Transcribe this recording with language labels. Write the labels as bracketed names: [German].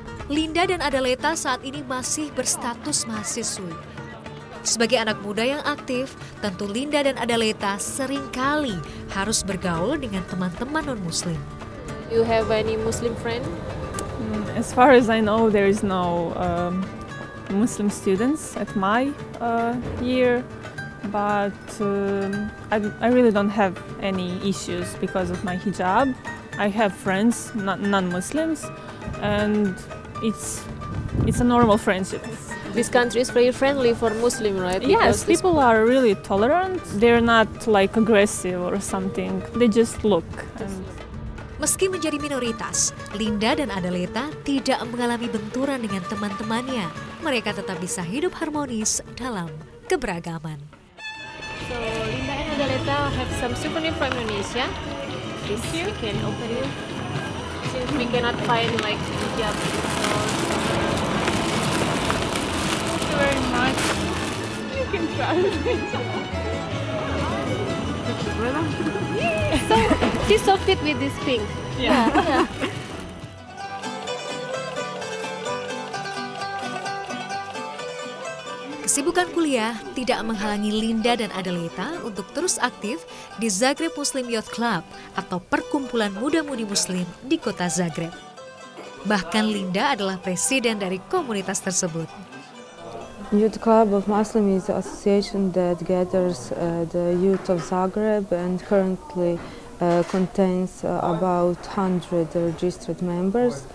[Indonesian] Linda dan Andaleta saat ini masih berstatus mahasiswi. Sebagai anak muda yang aktif, tentu Linda dan Andaleta seringkali harus bergaul dengan teman-teman non-muslim. [English] You have any Muslim friend? As far as I know, there is no Muslim students at my year, but I really don't have any issues because of my hijab. I have friends, non-Muslims, and it's a normal friendship. This country is very friendly for Muslim, right? Yes, people are really tolerant. They're not like aggressive or something. They just look. [Indonesian] Meski menjadi minoritas, Linda dan Andaleta tidak mengalami benturan dengan teman-temannya. Mereka tetap bisa hidup harmonis dalam keberagaman. [English] So Linda and Andaleta have some souvenir from Indonesia. This we can open it. Since we cannot find like hijab. Thank you very much. You can try. So she's so fit with this pink. Yeah. [Indonesian] Kesibukan kuliah tidak menghalangi Linda dan Andaleta untuk terus aktif di Zagreb Muslim Youth Club atau perkumpulan muda-mudi muslim di kota Zagreb. Bahkan Linda adalah presiden dari komunitas tersebut. [English] Youth Club of Muslim is an association that gathers the youth of Zagreb and currently contains about 100 registered members.